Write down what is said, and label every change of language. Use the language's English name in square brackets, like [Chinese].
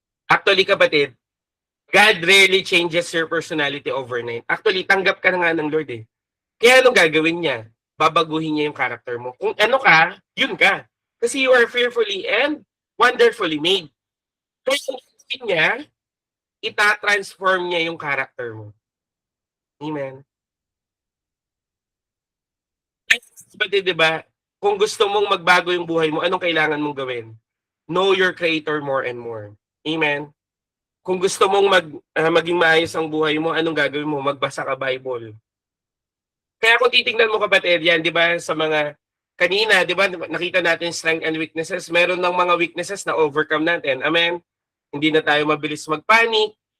[English] Actually, kapatid, God rarely changes your personality overnight. [Filipino] Actually, tanggap ka na nga ng Lord eh. Kaya anong gagawin niya? Babaguhin niya yung character mo. Kung ano ka, yun ka. [English] Kasi you are fearfully and wonderfully made. [Filipino] Kaya ang gagawin niya, ita-transform niya yung character mo. Amen. Pati diba, kung gusto mong magbago yung buhay mo, anong kailangan mong gawin? [English] Know your Creator more and more. [Filipino] Amen. Kung gusto mong maging maayos ang buhay mo, anong gagawin mo? Magbasa ka Bible. Kaya kung titingnan mo kapatid, yan, di ba, sa mga kanina, di ba, nakita natin strength and weaknesses. Meron ng mga weaknesses na overcome natin. Amen? Hindi na tayo mabilis magpanic.